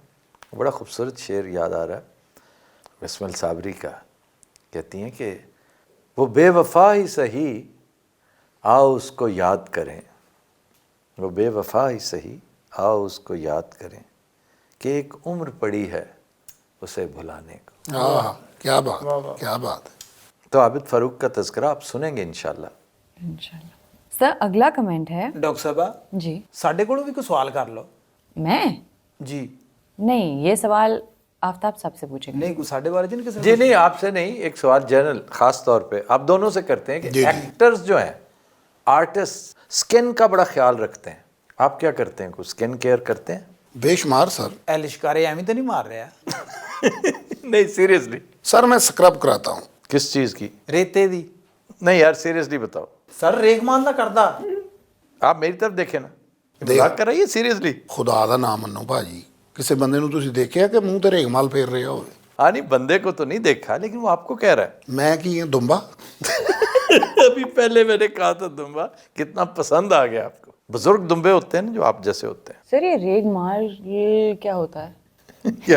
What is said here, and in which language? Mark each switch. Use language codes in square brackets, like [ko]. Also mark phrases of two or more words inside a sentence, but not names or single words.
[ur] بڑا خوبصورت شعر یاد آ رہا ہے بسمل صابری کا, کہتی ہیں کہ وہ بے وفا ہی سہی آؤ اس کو یاد کریں, وہ بے وفا ہی سہی آؤ اس کو یاد کریں, کہ ایک عمر پڑی ہے اسے بھلانے کو. کیا بات, کیا بات ہے. تو عابد فاروق کا تذکرہ آپ سنیں گے انشاءاللہ. انشاءاللہ. سر اگلا کمنٹ ہے ڈاکٹر صاحبہ جی, [pa] ਸਾਡੇ ਕੋਲੋਂ ਵੀ ਕੋਈ ਸਵਾਲ ਕਰ ਲਓ. [ur] میں [pa] ਜੀ [ur] نہیں, یہ سوال آفتاب صاحب سے پوچھیں گے. [pa] ਨਹੀਂ ਕੋਈ ਸਾਡੇ ਬਾਰੇ ਜੀ ਕਿਸੇ [ur] جی نہیں, آپ سے نہیں, ایک سوال جنرل خاص طور پہ آپ دونوں سے کرتے ہیں کہ ایکٹرز جو ہیں, آرٹسٹ, سکن کا بڑا خیال رکھتے ہیں. آپ کیا کرتے ہیں, کوئی [en] skin care [ur] کرتے ہیں؟ بے شمار سر. [pa] ਇਹ ਲਿਸ਼ਕਾਰੇ ਐਵੇਂ ਤਾਂ ਨਹੀਂ ਮਾਰ ਰਿਹਾ? [ur] نہیں سیریسلی. سر میں سکرب کراتا ہوں. کس چیز کی؟ [pa] ਰੇਤੇ ਦੀ. [ur] نہیں یار سیریسلی بتاؤ. [pa] ਸਰ ਰੇਗਮਾਲ ਦਾ ਕਰਦਾ. [ur] آپ میری طرف دیکھیں نا, مذاق کر رہی ہے سیریسلی. [pa] خدا دا نام منو بھاجی, کسی بندے نو تسی دیکھیا کہ منہ تے ریگمال پھیر رہا ہوئے؟ [ur] ہاں نہیں, بندے کو تو نہیں دیکھا, لیکن وہ آپ کو کہہ رہا ہے. [pa] میں کی دمبا. [ur] ابھی پہلے میں نے کہا تھا دمبا, کتنا پسند آ گیا آپ کو. بزرگ دمبے ہوتے ہیں نا جو آپ جیسے ہوتے ہیں. سر یہ ریگ مال یہ کیا ہوتا ہے؟ کیا